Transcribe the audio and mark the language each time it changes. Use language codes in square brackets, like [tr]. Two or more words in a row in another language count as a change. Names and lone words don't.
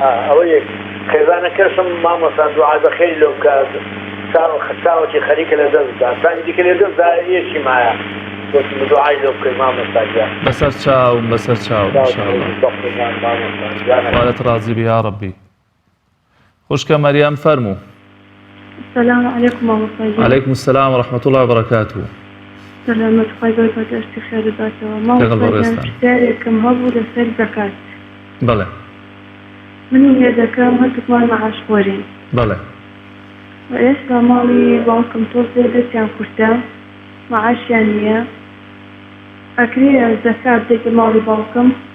[ckb] ئەوە یەک خێزانەکەشم مامۆستا دوعا بەخێری لەو بکە چاوەکی خەریکە لە دەستدا سانی دیکە لێ دەستدا یەکی مایە دوعای لەو بکەی مامۆستا گیان بەسەر چاو بەسەر چاو ئینشاڵڵا خوالت ڕازی بێ [ar] یا ڕەبی [ckb] خوشکە مەریەم فەرموو [ar] السلام عليكم [ckb] مامۆستا [ar] عليكم السلام ورحمة الله وبركاته [ckb] سلامت خۆی گەورە بە دەستی خێر بداتەوە مامۆستا پرسیارێکم هەبوو لەسەر زەکات بەڵێ منی لێ دەکەم هەردووکمان مەعاش خۆرین بەڵێ ئێستا ماڵی باوکم تۆزێ دەستیان کورتە مەعاشیان نییە ئەکرێ زەکات بدەیتە ماڵی باوکم